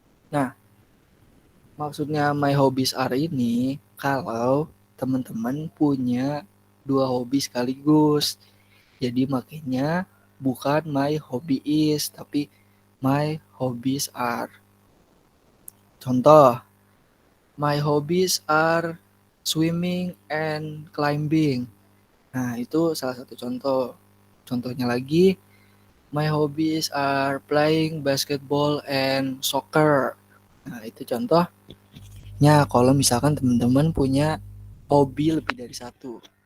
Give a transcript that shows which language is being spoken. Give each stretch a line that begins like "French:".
Indonesian: Nah, maksudnya
English: my hobbies are
Indonesian: ini kalau teman-teman punya dua hobi sekaligus. Jadi makanya bukan
English: my hobby is,
Indonesian: tapi
English: my hobbies are.
Indonesian: Contoh,
English: my hobbies are swimming and climbing.
Indonesian: Nah, itu salah satu contoh. Contohnya lagi,
English: my hobbies are playing basketball and soccer.
Indonesian: Nah, itu contohnya kalau misalkan teman-teman punya hobi lebih dari satu.